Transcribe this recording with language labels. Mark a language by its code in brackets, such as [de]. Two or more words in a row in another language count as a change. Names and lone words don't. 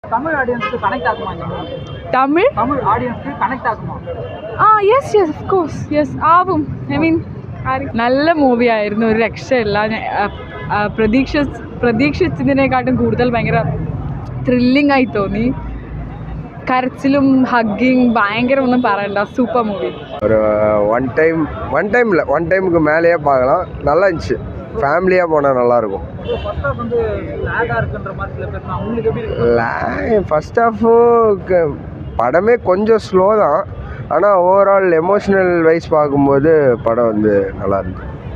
[ta] தமிழ் ஆடியன்ஸ்க்கு கனெக்ட் ஆகுமா இந்த மூவி? தமிழ் ஆடியன்ஸ்க்கு கனெக்ட் ஆகுமா? [en] yes of course yes [ml] ആവും. [en] I mean [ml] നല്ല മൂവി ആയിരുന്നു, ഒരു രക്ഷയില്ല. പ്രതീക്ഷിച്ചതിനെക്കാട്ടും കൂടുതൽ ഭയങ്കര ത്രില്ലിംഗ് ആയി തോന്നി. കരച്ചിലും ഹഗ്ഗിങ് ഭയങ്കര ഒന്നും പറയണ്ട, [en] super movie. [ta] ஒரு ஒன் டைமுக்கு மேலேயே பார்க்கலாம், நல்லா இருந்துச்சு. ஃபேமிலியாக போனால் நல்லாயிருக்கும். [en] first half [ta] படமே கொஞ்சம் ஸ்லோ தான், ஆனால் [en] overall emotional wise [ta] பார்க்கும்போது படம் வந்து நல்லா இருந்துச்சு.